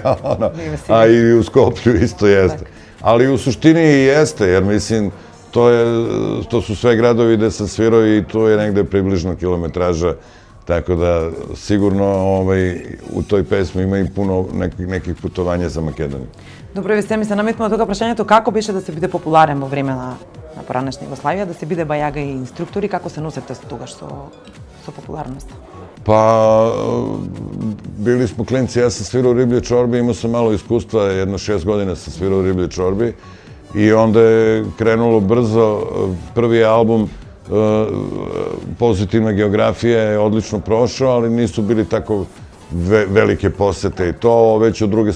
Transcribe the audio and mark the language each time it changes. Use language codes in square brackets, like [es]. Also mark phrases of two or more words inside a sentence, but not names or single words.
[sr] A i u Skoplju isto jeste. Ali u suštini i jeste, jer mislim, to su sve gradovi gde sam svirao i to je negde približno kilometraža, tako da sigurno u toj pesmi ima i puno nekih putovanja za Makedoniju. [mk] Добро, ви се ми се наметнува тога прашањето како беше да се биде популарен во време на поранешна Југославија, да се биде бајага и инструктори, како се носете тогаш со популарноста? [sr] Pa, bili smo klinci, ja sam svirao u Riblje čorbi, imao sam malo iskustva, jedno 6 godina sam svirao u Riblje čorbi i onda je krenulo brzo, prvi album Pozitivna geografija je odlično prošao, ali nisu bili tako velike posete i to, već od druge